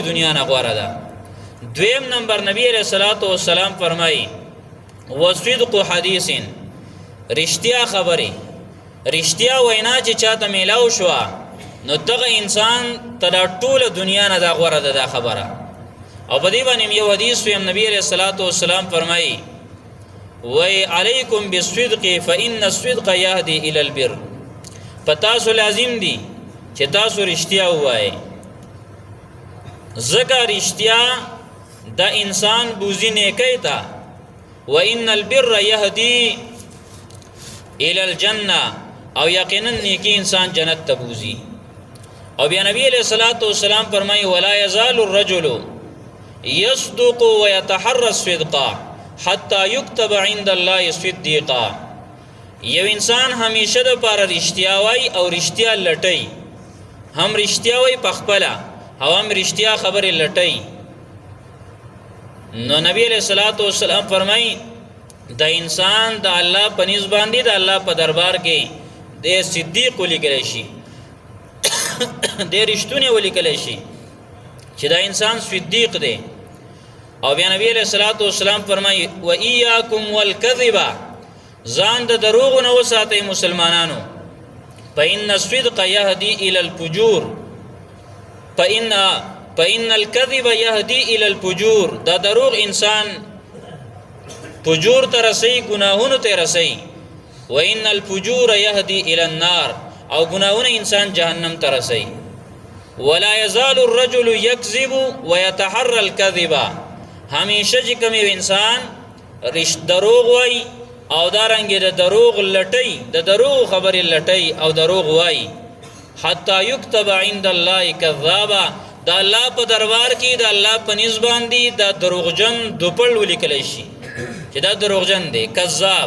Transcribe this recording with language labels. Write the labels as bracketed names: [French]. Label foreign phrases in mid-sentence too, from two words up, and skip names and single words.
[Pashto] دنیا نه غوړه ده دویم نمبر نبی [Arabic] علیہ الصلوۃ والسلام [Pashto] فرمایي وصدق حدیث رښتیا خبره رښتیا وینا چې چاته میلاو شو نو دغه انسان تر ټوله دنیا نه دا غوړه ده خبره او په دې باندې یو حدیث ویم نبی [Arabic] علیہ الصلوۃ والسلام [Pashto] فرمایي وای [Arabic] علیکم بالصدق فإن الصدق يهدي إلى البر [Pashto] پتا سو لازم دی چې تاسو رښتیا وایي زکه رښتیا د انسان بوزي نیکی تا [Arabic] وان البر يهدي الى الجنه [Pashto] او یقینا نیکی انسان جنت ته بوزي او بیا نبی [Arabic] علیہ الصلوۃ والسلام [Pashto] فرمایي [Arabic] ولا يزال الرجل يصدق ويتحرى الصدق حتى يكتب عند الله صديقا [Pashto] یو انسان همیشه د پر رښتیا وای او رښتیا لټي هم رښتیا وای پخپلا او هم رښتیا خبرې لټي نو نبی [Arabic] علیہ الصلوۃ والسلام [Pashto] فرمایي د انسان د الله په نسبت باندې د الله په دربار کې د صدیق لیکل شي د رښتونه ولیکل شي چې دا انسان صدیق دی او بیا نبی [Arabic] علیہ الصلوۃ والسلام [Pashto] فرمایي [Arabic] و ایاکم والکذب [Pashto] ځان د دروغ نه وساتئ مسلمانانو. [Arabic] فإن الصدق يهدي إلى الفجور فإن الكذب يهدي إلى الفجور. [Pashto] دا دروغ انسان فجور ته رسي، ګناهونو ته رسي. [Arabic] وإن الفجور يهدي إلى النار، [Pashto] او ګناهونه انسان جهنم ته رسي. [Arabic] ولا يزال الرجل يكذب ويتحرى الكذب. [Pashto] همیشه چې کوم انسان دروغ وای او دارنګ د دروغ لټي، د دروغ خبرې لټي او دروغ وای، [Arabic] حتی یكتب عند الله کذابا. [Pashto] د الله په دربار کې د الله په نسبت باندې د دروغجن دوپړ ولیکل شي چې دا دروغجن دی، کذاب.